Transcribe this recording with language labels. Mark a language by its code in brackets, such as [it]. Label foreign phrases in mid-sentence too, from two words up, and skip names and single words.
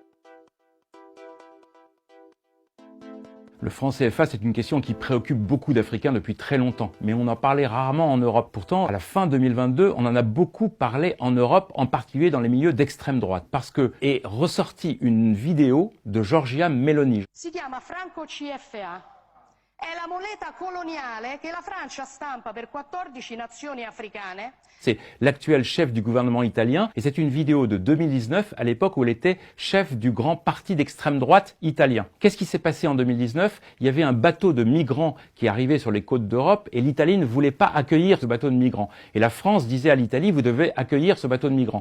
[fr] Le franc CFA, c'est une question qui préoccupe beaucoup d'Africains depuis très longtemps, mais on en parlait rarement en Europe. Pourtant, à la fin 2022, on en a beaucoup parlé en Europe, en particulier dans les milieux d'extrême droite, parce que est ressortie une vidéo de Giorgia Meloni. [it] Si chiama Franco CFA. È la moneta coloniale che la Francia stampa per 14 nazioni africane. [fr] C'est l'actuel chef du gouvernement italien et c'est une vidéo de 2019 à l'époque où elle était chef du grand parti d'extrême droite italien. Qu'est-ce qui s'est passé en 2019 ? Il y avait un bateau de migrants qui arrivait sur les côtes d'Europe et l'Italie ne voulait pas accueillir ce bateau de migrants. Et la France disait à l'Italie, vous devez accueillir ce bateau de migrants.